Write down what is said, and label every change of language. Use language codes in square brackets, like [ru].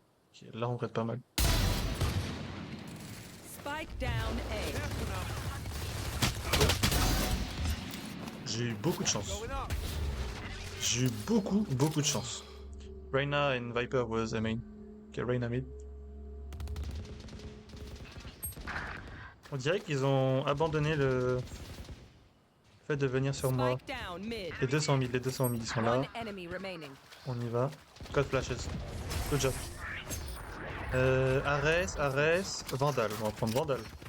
[fr] Ok, là on prête pas mal. [en] Spike down A. Careful now. [fr] J'ai eu beaucoup de chance. [en] Going up. [fr] J'ai eu beaucoup de chance. [en] Reyna and Viper was a main. Ok, Reyna mid. [fr] On dirait qu'ils ont abandonné le fait de venir sur moi. [en] Spike down mid. [fr] Les 200 000, ils sont là. [en] One enemy remaining. [fr] On y va. [en] Code flashes. Good job. [fr] Ares, Vandal. On va prendre Vandal.